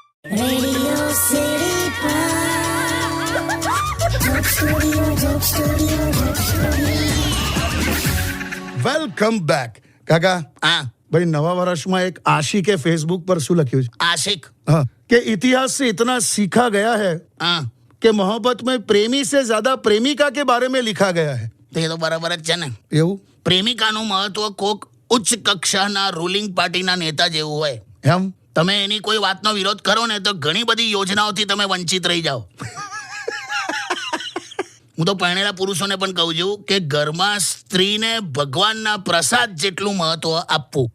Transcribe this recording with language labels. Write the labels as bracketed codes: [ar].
[en] Radio City Joke Studio, Joke Studio, Joke Studio. [gu] Welcome back. કાકા હા ભાઈ, નવા વર્ષમાં એક આશિકે ફેસબુક પર શું લખ્યું છે? આશિક. [hi] हाँ कि इतिहास से इतना सीखा गया है [gu] હા [hi] कि मोहब्बत में प्रेमी से ज्यादा प्रेमिका के बारे में लिखा गया है. [gu] તો એ તો બરાબર જ છે ને. એવું પ્રેમિકાનું મહત્વ કોક ઉચ્ચ કક્ષાના રૂલિંગ પાર્ટીના નેતા જેવું હોય. એમ? તમે એની કોઈ વાતનો વિરોધ કરો ને તો ઘણી બધી યોજનાઓથી તમે વંચિત રહી જાઓ. હું તો પરણેલા પુરુષોને પણ કહું છું કે ઘરમાં સ્ત્રીને ભગવાનના પ્રસાદ જેટલું મહત્વ આપવું.